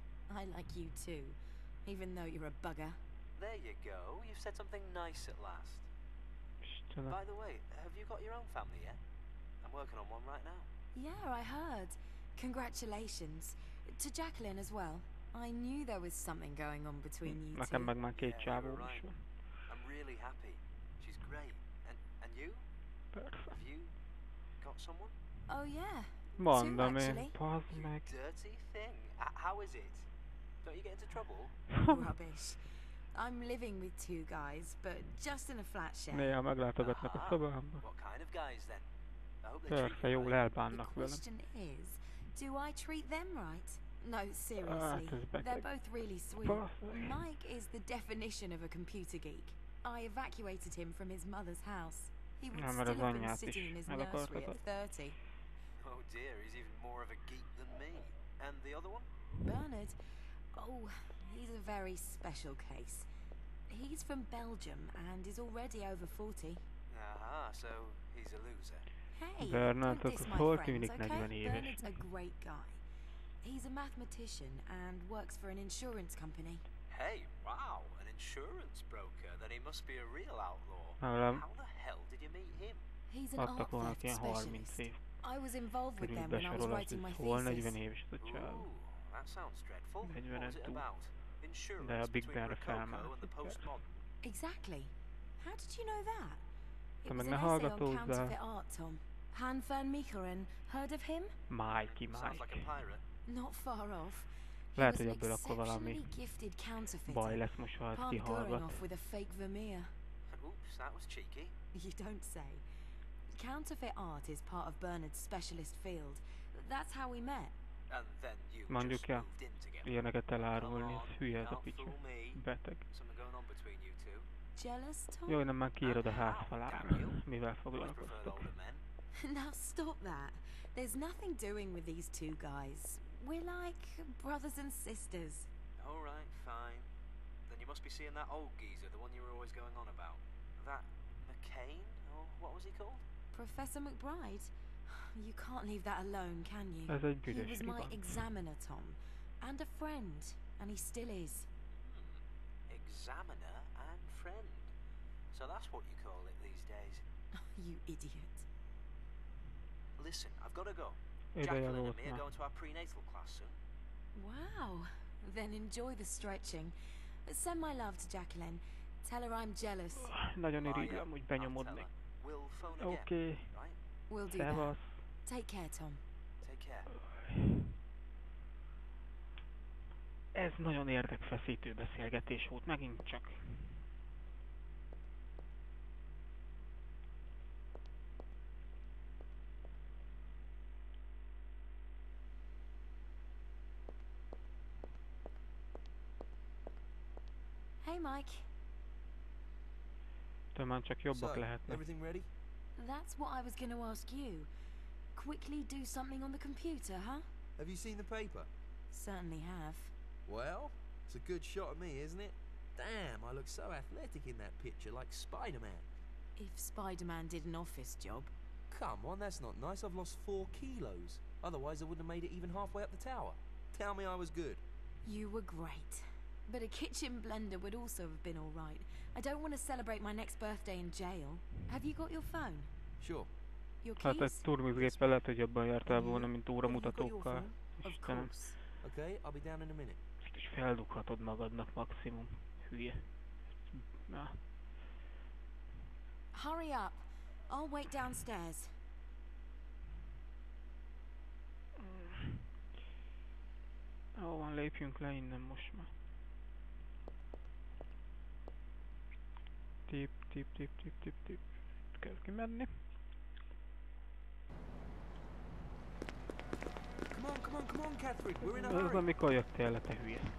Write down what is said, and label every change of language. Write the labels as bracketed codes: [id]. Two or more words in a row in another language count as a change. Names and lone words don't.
[en] I like you too, even though you're a bugger. There you go. You've said something nice at last. [hu] Istenem. [en] By the way, have you got your own family yet? I'm working on one right now. Yeah, I heard. Congratulations. To Jacqueline as well. I knew there was something going on between you [hu] Nekem [en] two. [hu] meg már két [en] Yeah, [hu] csávó [en] you're [hu] is [en] right. [hu] van. [en] I'm really happy. She's great. And you? [hu] Persze. [en] Have you got someone? Oh yeah. [hu] Mondom én, [en] actually. [hu] pazd meg. [en] Dirty thing. How is it? Don't you get into trouble? Rubbish. I'm living with two guys, but just in a flat share. [hu] Néha meglátogatnak a szobámba. [en] What kind of guys then? I hope they treat [hu] Persze, [en] you [hu] jól [en] right. The [hu] elbánnak velem. [en] question is, do I treat them right? No, seriously. [hu] Hát ez [en] They're [hu] beteg. [en] both really sweet. [hu] Basz. [en] Mike is the definition of a computer geek. I evacuated him from his mother's house. He would [hu] Ja, mert [en] still [hu] az [en] have been [hu] anyját [en] sitting [hu] is [en] in his [hu] el [en] nursery [hu] akartad. [en] at 30. Oh dear, he's even more of a geek than me. And the other one? Bernard, oh, he's a very special case. He's from Belgium and is already over 40. Aha, so he's a loser. Hey, Bernard, don't diss [hu] akkor [en] my [hu] hol [en] friends, [hu] tűnik [en] okay? [hu] 40 éves? [en] Bernard's a great guy. He's a mathematician and works for an insurance company. Hey, wow, an insurance broker. Then he must be a real outlaw. [hu] Legalább [en] How the hell did you meet him? He's an [hu] adtak [en] art [hu] volna [en] theft [hu] ilyen 30 [en] specialist. [hu] év [en] I was involved with [hu] körül [en] them when I was [hu] besorolást, [en] writing my [hu] hogy hol 40 [en] thesis. [hu] éves ez a csávó. [en] Ooh, that sounds dreadful. What [hu] 40-en [en] was it [hu] túl. [en] about? Insurance [hu] De a Big [en] between [hu] Benre [en] Rococo and the [hu] felmászik. [en] postmodern. Exactly. How did you know that? [hu] Te [en] It [hu] meg [en] was [hu] ne [en] an essay on [hu] hallgatózzál. [en] counterfeit art, Tom. Hun Mic, heard of him? Mikey, Sounds like a Mike. pirate. Not far off. He [hu] Lehet, [en] was [hu] hogy [en] an [hu] ebből akkor valami [en] exceptionally gifted [hu] baj [en] counterfeiter. [hu] lesz most, ha ezt [en] Palmed going [hu] kihallgat. [en] off with a fake Vermeer. Oops, that was cheeky. You don't say. Counterfeit art is part of Bernard's specialist field. That's how we met. And then you [hu] Mondjuk [en] just [hu] el, [en] moved in together. [hu] ilyeneket elárulni, ez hülye ez a [en] Can't [hu] picsa. [en] fool me. [hu] Beteg. [en] Something going on between you two. Jealous, Tom? [hu] Jó, nem már kiírod a [en] How, [hu] házfalára, [en] Daniel? [hu] mivel [en] Always preferred [hu] foglalkoztok. [en] older men. Now stop that. There's nothing doing with these two guys. We're like brothers and sisters. Alright, fine. Then you must be seeing that old geezer, the one you were always going on about. That McCain? Or what was he called? Professor McBride? You can't leave that alone, can you? [hu] Ez egy [en] He [hu] büdös [en] was my [hu] van. [en] examiner, Tom. And a friend. And he still is. Examiner and friend. So that's what you call it these days. You idiot. Listen, I've got to go. [hu] Ideje [en] Jacqueline and [hu] volt [en] me are [hu] már. [en] going to our prenatal class soon. Wow. Then enjoy the stretching. Send my love to Jacqueline. Tell her I'm jealous. [hu] Nagyon [en] I, [hu] irigylem, hogy [en] I'll [hu] benyomod [en] tell [hu] még. [en] her. We'll phone again, [hu] Oké, [en] right? We'll do that. [hu] szevasz. [en] Take care, Tom. Take care. [hu] Ez nagyon érdekfeszítő beszélgetés volt, megint csak. [en] Hey, Mike. [hu] Talán csak jobbak [en] So, [hu] lehetnek. [en] everything ready? That's what I was going to ask you. Quickly do something on the computer, huh? Have you seen the paper? Certainly have. Well, it's a good shot of me, isn't it? Damn, I look so athletic in that picture, like Spider-Man. If Spider-Man did an office job. Come on, that's not nice. I've lost 4 kilos. Otherwise, I wouldn't have made it even halfway up the tower. Tell me I was good. You were great. But a kitchen blender would also have been all right. I don't want to celebrate my next birthday in jail. Have you got your phone? Sure. Your [hu] Hát egy [en] keys? [hu] turmizgéppel lehet, hogy jobban jártál volna, mint [en] Have you got your [hu] óramutatókkal. [en] phone? Of [hu] Istenem, [en] course. Okay, I'll be down in a minute. [hu] ezt is feldughatod magadnak maximum. Hülye. Na, [en] Hurry up. I'll wait downstairs. [hu] jó van, lépjünk le innen most már. [en] Tip, tip, tip, tip, tip, tip. [hu] Kell kimenni. [en] Come on, Catherine. We're in a [hu] Ez [en] hurry. [hu] amikor jöttél le, te hülye.